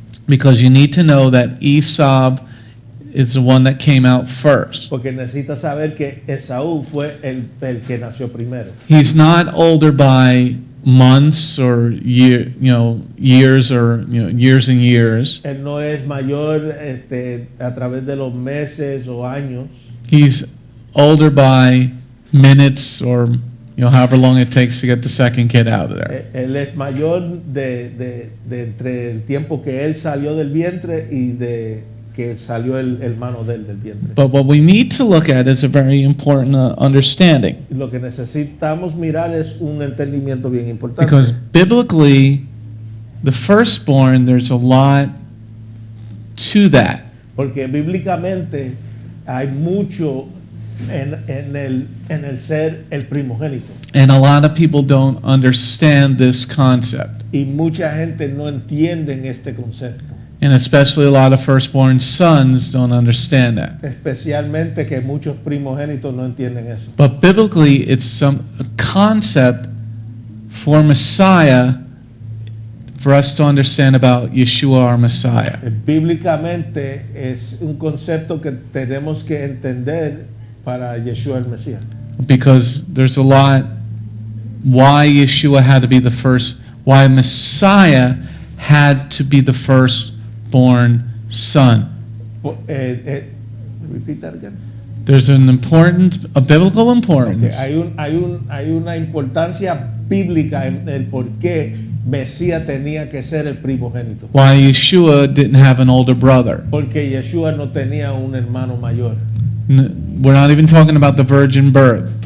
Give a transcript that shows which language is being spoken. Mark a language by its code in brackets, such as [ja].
[en] because you need to know that Esav is the one that came out first. [es] porque necesita saber que Esaú fue el que nació primero. [en] He's not older by months or years or years and years. [es] Él no es mayor a través de los meses o años. [en] He's older by minutes or however long it takes to get the second kid out of there. [es] Él es mayor de entre el tiempo que él salió del vientre y de que salió el hermano de él del vientre. [en] But what we need to look at is a very important understanding, [es] Lo que necesitamos mirar es un entendimiento bien importante. [en] because biblically, the firstborn, there's a lot to that. [es] Porque bíblicamente hay mucho en el ser el primogénito. [en] And a lot of people don't understand this concept. [es] Y mucha gente no entiende este concepto. [en] And especially a lot of firstborn sons don't understand that. [es] Especialmente que muchos primogénitos no entienden eso. [en] But biblically, it's a concept for Messiah for us to understand about Yeshua, our Messiah. [es] Bíblicamente es un concepto que tenemos que entender para Yeshua el Mesías. [en] Because there's a lot why Yeshua had to be the first, why Messiah had to be the firstborn son. Repeat that again. There's a biblical Okay, importance. [es] hay una importancia bíblica en el por qué Mesías tenía que ser el primogénito. [en] Why Yeshua didn't have an older brother. [es] Porque Yeshua no tenía un hermano mayor. [en] We're not even talking about the virgin birth.